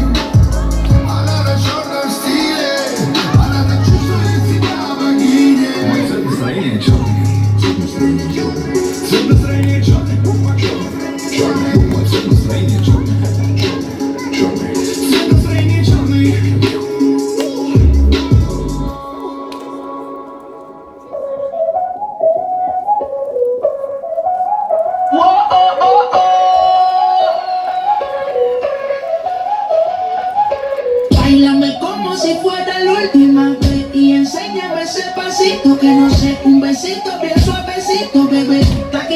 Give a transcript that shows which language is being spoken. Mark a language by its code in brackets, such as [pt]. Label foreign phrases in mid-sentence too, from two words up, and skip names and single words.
[ru] Она на черном стиле. Она так чувствует себя богиней. Мой цвет настроения черный. Цвет настроения черный. Цвет настроения черный. Черный. Мой цвет настроения черный. Черный. Цвет настроения черный. [es] Báilame como si fuera la última vez y enséñame ese pasito que no sé, un besito bien suavecito, bebé.